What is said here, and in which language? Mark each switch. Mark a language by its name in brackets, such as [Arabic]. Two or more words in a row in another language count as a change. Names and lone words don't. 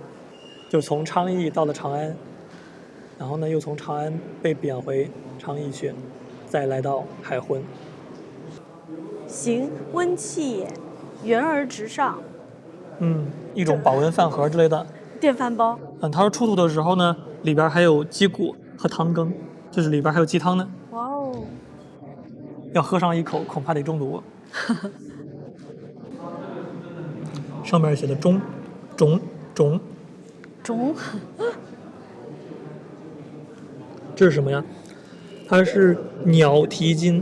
[Chinese] 就從昌邑到了長安，然後呢又從長安被貶回昌邑去，再來到海昏。行，溫器也，圓而直上。一種保溫飯盒之類的電飯煲。他說出土的時候呢，裡邊還有雞骨和湯羹，就是裡邊還有雞湯呢。哇哦！要喝上一口，恐怕得中毒。上面寫的中，這是什麼呀？它是鳥蹄金。